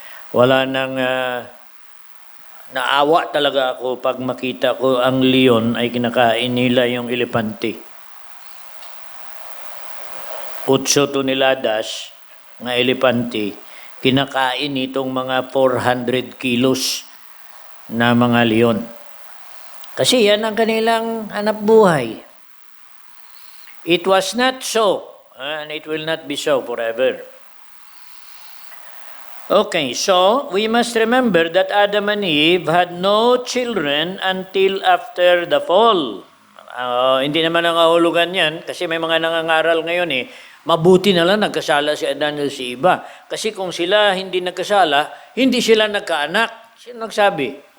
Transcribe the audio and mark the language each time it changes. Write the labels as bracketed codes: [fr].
[tl] Wala nang naawa talaga ako pag makita ko ang leon ay kinakain nila yung elepante. 8 toneladas ng elepante, kinakain itong mga 400 kilos na mga leon. Kasi yan ang kanilang hanap buhay. [en] It was not so, and it will not be so forever. Okay, so we must remember that Adam and Eve had no children until after the fall. [tl] Hindi naman nangahulugan yan kasi may mga nangangaral ngayon mabuti na lang nagkasala si Adan at si Eva. Kasi kung sila hindi nagkasala, hindi sila nagkaanak. Sino nagsabi?